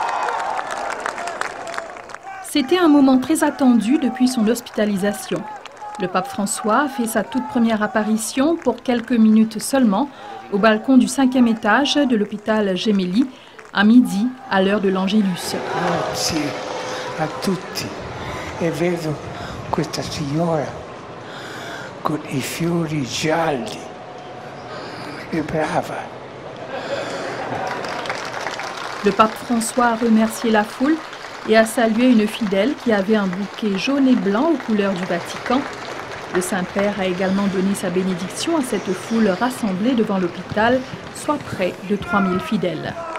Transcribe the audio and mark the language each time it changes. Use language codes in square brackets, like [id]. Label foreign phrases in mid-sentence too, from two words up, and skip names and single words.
[fr] C'était un moment très attendu depuis son hospitalisation. Le pape François a fait sa toute première apparition pour quelques minutes seulement au balcon du 5e étage de l'hôpital Gemelli à midi à l'heure de l'Angélus. [it] Grazie a tutti e vedo questa signora con I fiori gialli e brava. [fr] Le pape François a remercié la foule et a salué une fidèle qui avait un bouquet jaune et blanc aux couleurs du Vatican. Le Saint-Père a également donné sa bénédiction à cette foule rassemblée devant l'hôpital, soit près de 3000 fidèles.